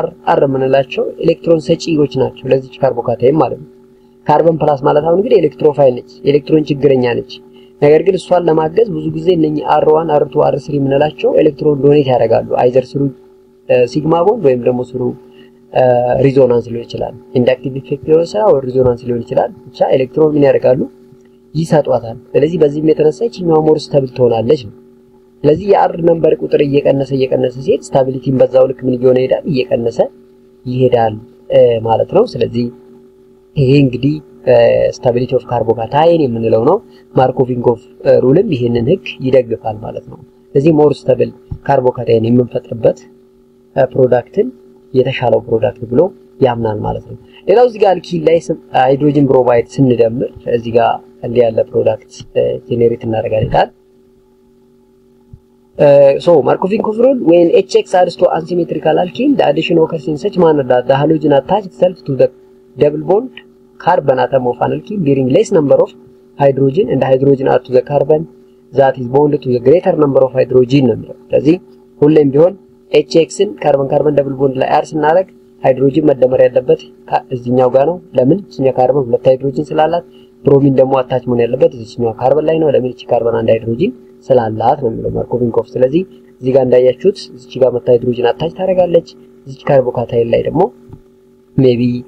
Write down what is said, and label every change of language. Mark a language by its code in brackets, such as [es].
[am] አር የምንላቸው ኤሌክትሮን ሰጪዎች ናቸው ለዚህ ካርቦካታይን ማለት ነው። ካርበን ፕላስ ማለት አሁን እንግዲህ ኤሌክትሮፋይል ነች፣ ኤሌክትሮን ችግረኛ ነች። ነገር ግን እሷን ለማገዝ ብዙ ጊዜ እነኚህ R1 R2 R3 የምንላቸው ኤሌክትሮን ዶኔት ያደርጋሉ። አይዘር ስሩ ሲግማ ቦንድ ወይም ደግሞ ስሩ ሪዞናንስ ሊሆን ይችላል። ኢንዳክቲቭ ኢፌክት ሊሆን ይችላል ወይ ሪዞናንስ ሊሆን ይችላል። ብቻ ኤሌክትሮን ምን ያደርጋሉ? ይሰጧታል። ስለዚህ በዚህም የተነሳ እቺኛው ሞር ስታብል ትሆናለች ነው። ስለዚህ የአር ነምበር ቁጥር እየቀነሰ ሲሄድ ስታቢሊቲን በዛው ልክ ምን እየሆነ ይሄዳል? እየቀነሰ ይሄዳል ማለት ነው። ስለዚህ ይሄ እንግዲህ ስታቢሊቲ ኦፍ ካርቦካታይን የምንለው ነው። ማርኮቪንኮቭ ሩልም ይሄንን ህግ ይደግፋል ማለት ነው። ስለዚህ ሞር ስታብል ካርቦካታይን የምንፈጥርበት ፕሮዳክትን የተሻለው ፕሮዳክት ብሎ ያምናል ማለት ነው። ሌላው እዚህ ጋር አልኪል ላይ ሃይድሮጂን ብሮማይድ ስንደምር እዚህ ጋር እንዲህ ያለ ፕሮዳክት ጄኔሬት እናደርጋለን። [en] So Markov-Chakraborty rule, when HX adds to unsymmetrical alkene, the addition occurs in such manner that the halogen attaches itself to the double bond carbon atom of an alkene, bearing less number of hydrogen, and the hydrogen add to the carbon that is bonded to the greater number of hydrogen number. [am] ስለዚህ ሁሌም ቢሆን HXን ካርበን ደብል ቦንድ ላይ አድ ስናደርግ ሃይድሮጂን መደመር ያለበት እዚህኛው ጋር ነው። ለምን? እዚህኛው ካርበን ሁለት ሃይድሮጂን ስላላት፣ ብሮሚን ደግሞ አታች መሆን ያለበት እዚህኛው ካርበን ላይ ነው። ለምን? እቺ ካርበን አንድ ሃይድሮጂን ስላላት ነው የሚለው ማርኮቪንኮቭ። ስለዚህ እዚህ ጋር እንዳያችሁት እዚች ጋር መታ ሃይድሮጂን አታች ታደርጋለች፣ እዚች ካርቦካታይን ላይ ደግሞ ሜቢ